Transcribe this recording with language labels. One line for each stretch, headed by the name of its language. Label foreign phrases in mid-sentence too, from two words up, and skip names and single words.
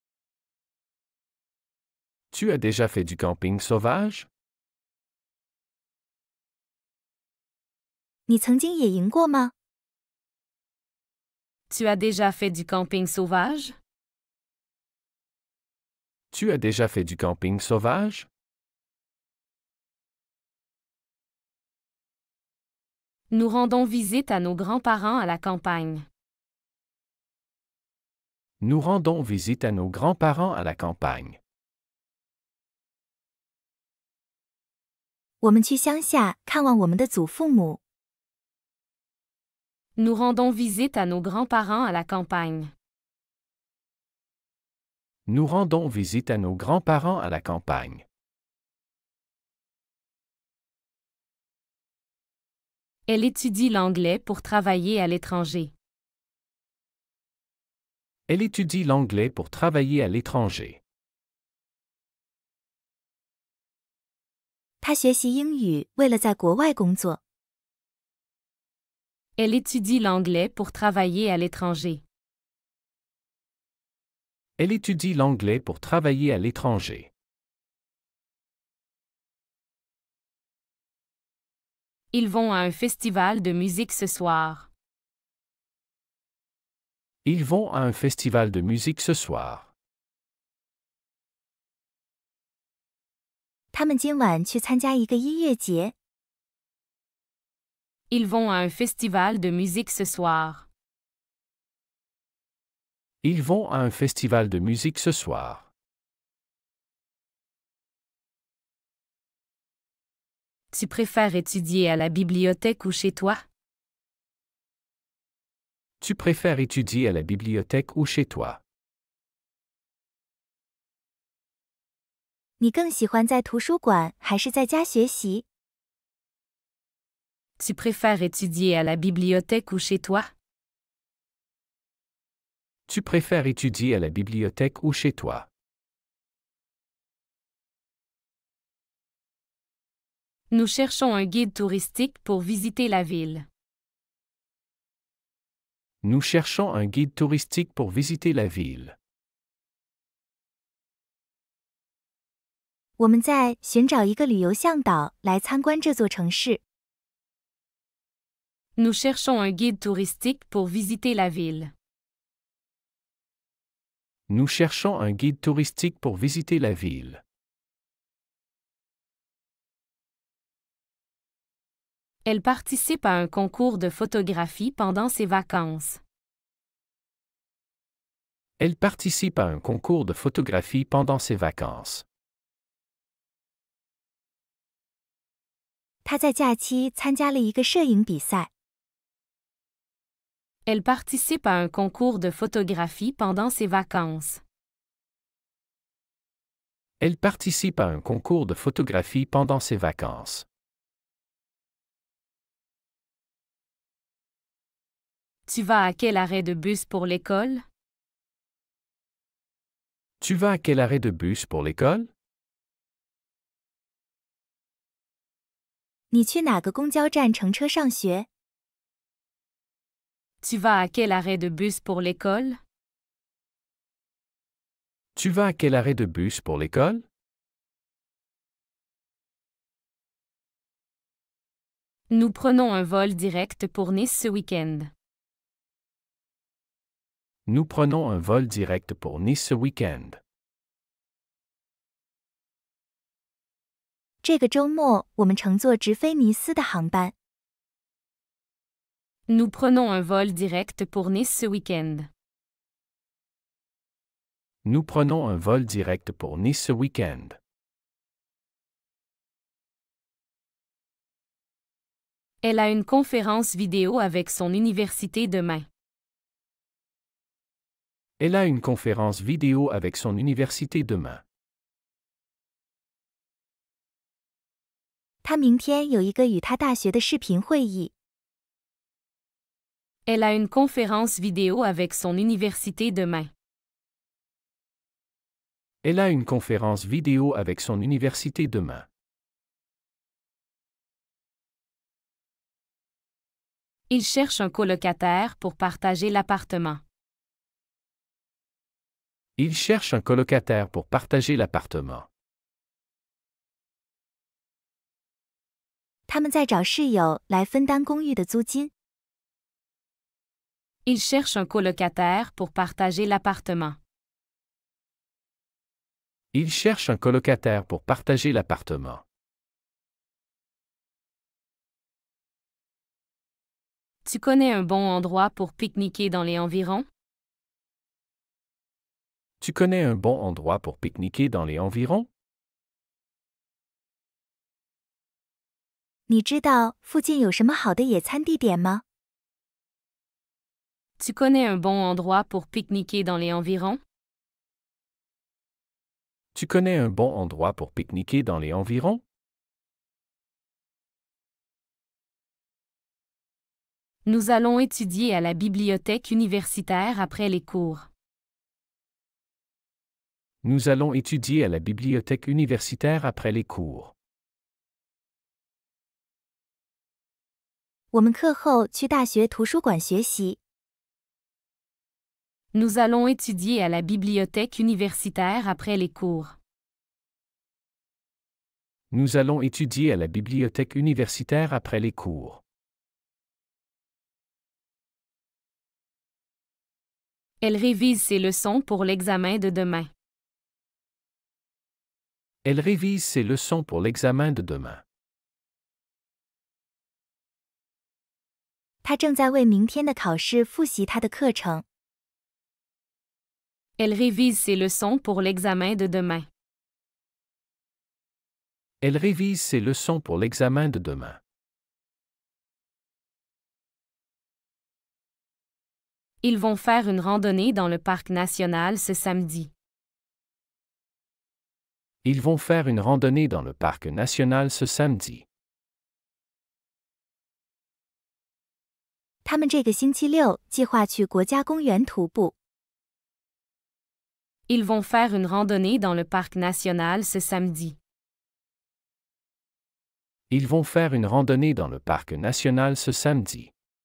French: Tu as déjà fait du camping sauvage?
Chinese: 你曾经野营过吗？
French: Tu as déjà fait du camping sauvage? Tu as déjà fait du camping sauvage? Nous rendons visite à nos grands-parents à la campagne. Nous rendons visite à nos grands-parents à la campagne.
Chinese: 我们去乡下看望我们的祖父母。
French: Nous rendons visite à nos grands-parents à la campagne. Nous rendons visite à nos grands-parents à la campagne. Elle étudie l'anglais pour travailler à l'étranger. Elle étudie l'anglais pour travailler à l'étranger.
Chinese: 他学习英语为了在国外工作。
French: Elle étudie l'anglais pour travailler à l'étranger. Elle étudie l'anglais pour travailler à l'étranger. Ils vont à un festival de musique ce soir. Ils vont à un festival de musique ce soir.
Chinese: 他们今晚去参加一个音乐节。
French: Ils vont à un festival de musique ce soir. Ils vont à un festival de musique ce soir. Tu préfères étudier à la bibliothèque ou chez toi? Tu préfères étudier à la bibliothèque ou chez toi?
Chinese: 你更喜欢在图书馆还是在家学习？
French: Tu préfères étudier à la bibliothèque ou chez toi? Tu préfères étudier à la bibliothèque ou chez toi? Nous cherchons un guide touristique pour visiter la ville. Nous cherchons un guide touristique pour visiter la ville.
Chinese: 我们在寻找一个旅游向导来参观这座城市。
French: Nous cherchons un guide touristique pour visiter la ville. Nous cherchons un guide touristique pour visiter la ville. Elle participe à un concours de photographie pendant ses vacances. Elle participe à un concours de photographie pendant ses vacances.
Chinese: 他在假期参加了一个摄影比赛。
French: Elle participe à un concours de photographie pendant ses vacances. Elle participe à un concours de photographie pendant ses vacances. Tu vas à quel arrêt de bus pour l'école? Tu vas à quel arrêt de bus pour l'école?
Chinese: 你去哪个公交站乘车上学？
French: Tu vas à quel arrêt de bus pour l'école? Tu vas à quel arrêt de bus pour l'école? Nous prenons un vol direct pour Nice ce week-end. Nous prenons un vol direct pour Nice ce week-end.
Chinese: 这个周末我们乘坐直飞尼斯的航班。
French: Nous prenons un vol direct pour Nice ce week-end. Nous prenons un vol direct pour Nice ce week-end. Elle a une conférence vidéo avec son université demain. Elle a une conférence vidéo avec son université demain.
Chinese: 他明天有一个与他大学的视频会议。
French: Elle a une conférence vidéo avec son université demain. Elle a une conférence vidéo avec son université demain. Il cherche un colocataire pour partager l'appartement. Il cherche un colocataire pour partager l'appartement.
Chinese: 他们在找室友来分担公寓的租金。
French: Il cherche un colocataire pour partager l'appartement. Il cherche un colocataire pour partager l'appartement. Tu connais un bon endroit pour pique-niquer dans les environs? Tu connais un bon endroit pour pique-niquer dans les environs?
Chinese: 你知道附近有什么好的野餐地点吗？
French: Tu connais un bon endroit pour pique-niquer dans les environs? Tu connais un bon endroit pour pique-niquer dans les environs? Nous allons étudier à la bibliothèque universitaire après les cours. Nous allons étudier à la bibliothèque universitaire après les cours.
Chinese: 我们课后去大学图书馆学习。
French: Nous allons étudier à la bibliothèque universitaire après les cours. Nous allons étudier à la bibliothèque universitaire après les cours. Elle révise ses leçons pour l'examen de demain. Elle révise ses leçons pour l'examen de demain.
Chinese: 他正在为明天的考试复习他的课程。
French: Elle révise ses leçons pour l'examen de demain. Elle révise ses leçons pour l'examen de demain. Ils vont faire une randonnée dans le parc national ce samedi. Ils vont faire une randonnée dans le parc national ce samedi.
Chinese: 他们这个星期六计划去国家公园徒步。
French: Ils vont faire une randonnée dans le parc national ce samedi. Ils vont faire une randonnée dans le parc national ce samedi.